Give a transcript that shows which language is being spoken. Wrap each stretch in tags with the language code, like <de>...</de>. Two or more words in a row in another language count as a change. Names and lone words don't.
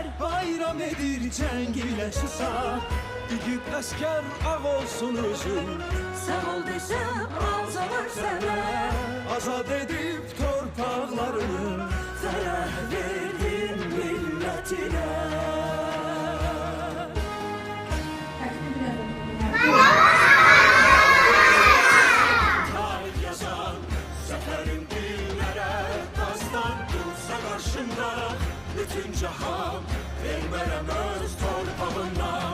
<az>Bayram edir cəng ilə susar, igid əskər ağ olsun üzün. Sağ ol desəm azalar sənə, Azad edib torpaqlarını, fərəh verdin millətinə.</az> <tr>tarih yazan zaferin dillere dastan dursa karşında.</tr> <az>Bütün cahan vermem öz torpağından.</az>